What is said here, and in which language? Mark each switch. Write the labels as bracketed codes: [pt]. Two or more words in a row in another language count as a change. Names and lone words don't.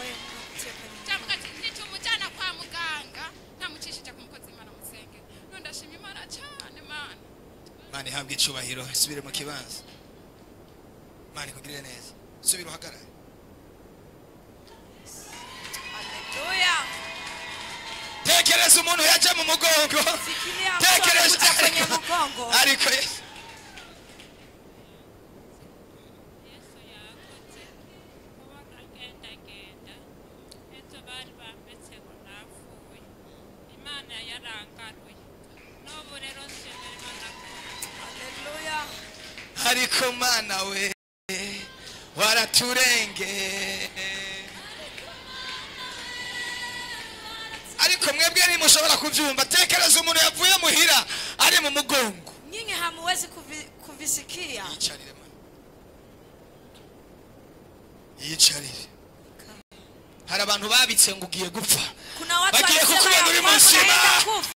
[rw] Chavuga ati nitumujana kwa muganga namucishije ku mukozi Imana musenge none ndashima Imana cyane mana Imana ihabwe icubahiro. Subire mu kibanza. Imana ikugirire neza. Subira uhagarare. Hallelujah. Tekereza umuntu yaje mu mugongo. [sw] Fikiria [rw] Tekereza [sw] mtu kwenye mgongo. [rw] ariko Yesu. Yesu yakoze kuba agendagenda ejo bari bambetse ngo napfuye Imana yarangaruye n'ubu rero nshimira Imana Hallelujah. Ariko Mana we waraturenge. Ariko mwebwe nimushobora kubyumva. Tekereza umuntu yavuye muhira ari mu mugongo. [sw] Nyinyi hamuwezi kuvisikia. [rw] Yicarire Mana. Yicarire. Hari abantu babitse ngo ugiye gupfa. [sw] Kuna watu [rw] Bagiye [sw] wanasema [rw] kukubona [sw] ya [rw] uri [sw] kwamba [rw] muzima. [sw] naenda kufa.